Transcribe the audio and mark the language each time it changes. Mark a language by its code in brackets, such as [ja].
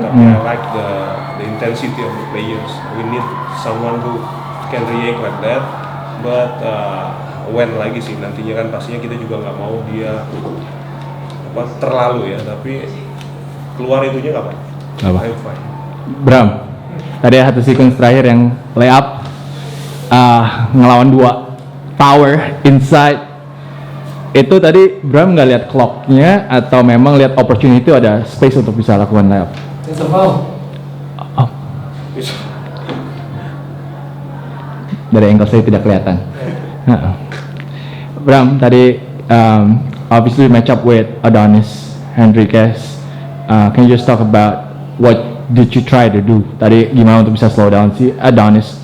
[id] Tapi [en] I like the intensity of the players. We need someone who can react like that. But when [id] lagi sih nantinya kan pastinya kita juga nggak mau dia terlalu ya. Tapi keluar itunya nggak apa-apa. [en] I'm fine. [id] Bram, tadi ada satu sequence terakhir yang layup ngelawan 2 power inside. Itu tadi Bram nggak lihat clocknya atau memang lihat opportunity ada space untuk bisa lakukan layup? [en] It's a foul. [id] Gitu. Dari angle saya tidak kelihatan. [en] Bram, [id] tadi [en] obviously match up with Adonis Henriquez. Can you just talk about what did you try to do? [id] Tadi gimana untuk bisa [en] slow down [id] si Adonis?